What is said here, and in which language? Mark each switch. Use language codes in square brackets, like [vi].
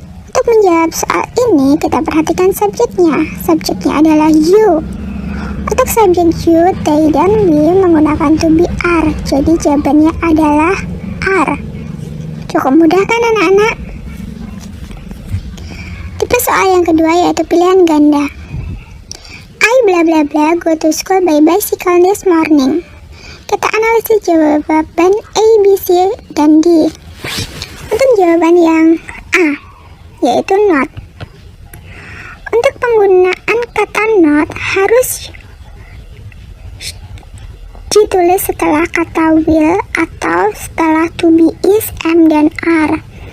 [id] Untuk menjawab soal ini kita perhatikan subjeknya. Subjeknya adalah you. Untuk subjek you, they, dan we menggunakan to be are. Jadi jawabannya adalah are. Cukup mudah kan anak-anak? Tipe soal yang kedua yaitu pilihan ganda. [en] I bla bla bla go to school by bicycle this morning. [id] Kita kasih jawaban A, B, C, dan D. Untuk jawaban yang A, yaitu not. Untuk penggunaan kata not harus ditulis setelah kata will atau setelah to be, is, am, dan are.